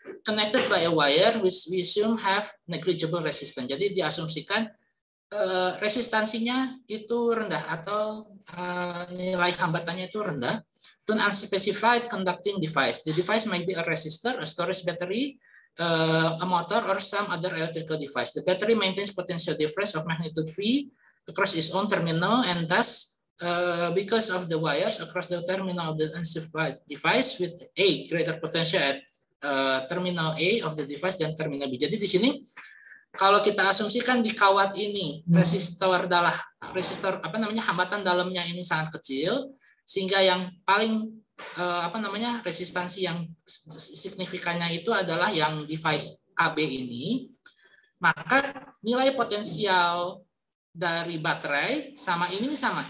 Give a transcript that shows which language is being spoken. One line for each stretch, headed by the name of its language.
English: connected by a wire which we assume have negligible resistance.
Indonesian: Jadi diasumsikan resistansinya itu rendah atau nilai hambatannya itu rendah.
English: To an unspecified conducting device. The device might be a resistor, a storage battery, a motor, or some other electrical device. The battery maintains potential difference of magnitude V across its own terminal, and thus, because of the wires across the terminal of the unspecified device with a greater potential at terminal A of the device dan terminal B.
Indonesian: Jadi di sini kalau kita asumsikan di kawat ini resistor hambatan dalamnya ini sangat kecil, sehingga yang paling resistansi yang signifikannya itu adalah yang device AB ini, maka nilai potensial dari baterai sama ini sama.